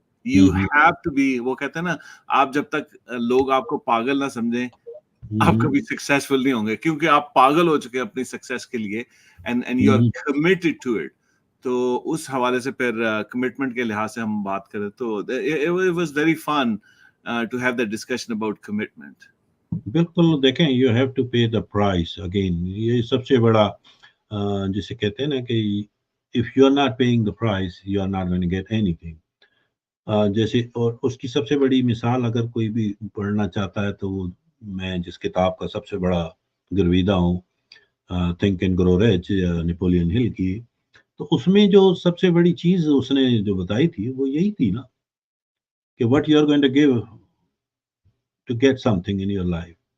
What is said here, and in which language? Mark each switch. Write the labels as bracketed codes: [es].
[en] You have to be, [ur] وہ کہتے ہیں نا, آپ جب تک لوگ آپ کو پاگل نہ سمجھیں آپ کبھی سکسیسفل نہیں ہوں گے, کیونکہ آپ پاگل ہو چکے اپنی سکسیس کے لیے [en] and you are committed to it. [ur] تو اس حوالے سے پھر کمٹمنٹ کے لحاظ سے ہم بات کریں تو [en] it was very fun to have that discussion about commitment. [ur] بالکل. دیکھیں, [en] You have to pay the price. Again [ur] یہ سب سے بڑا جسے کہتے ہیں نا کہ [en] if you are not paying the price you are not going to get anything. [ur] جیسے, اور اس کی سب سے بڑی مثال اگر کوئی بھی پڑھنا چاہتا ہے تو وہ میں جس کتاب کا سب سے بڑا گرویدہ ہوں, think and grow reach, Napoleon ہل کی, تو اس میں جو سب سے بڑی چیز اس نے جو بتائی تھی وہ یہی تھی نا کہ [en] what you are going to give to get something in your life.